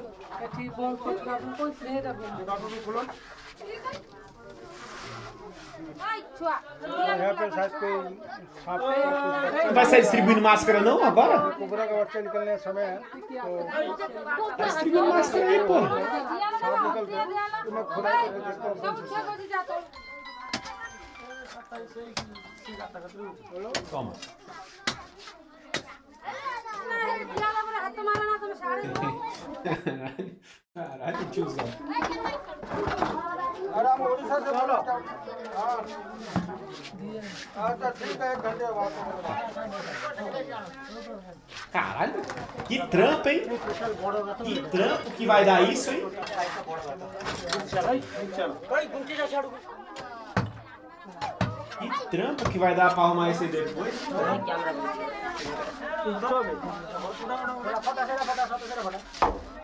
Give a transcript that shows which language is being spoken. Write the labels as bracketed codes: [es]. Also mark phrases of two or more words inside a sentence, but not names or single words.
[hi] यहाँ पे शायद कोई सांप [pt] Não vai sair distribuindo máscara não agora? [hi] कोबरा का बच्चा निकलने का समय है तो [pt] Tá distribuindo máscara aí, pô. [hi] सांप निकल गया तो मैं खुदा करके देखता हूँ कौन सा सांप। [pt] Toma. Caralho, tiozão. [hi] अरे हम उड़ीसा से बोलो हाँ अच्छा ठीक है 1 घंटे बाद [pt] Caralho, que trampo, hein? Que trampo que vai dar isso, hein? Que trampo que vai dar pra arrumar isso aí depois? [hi] फटा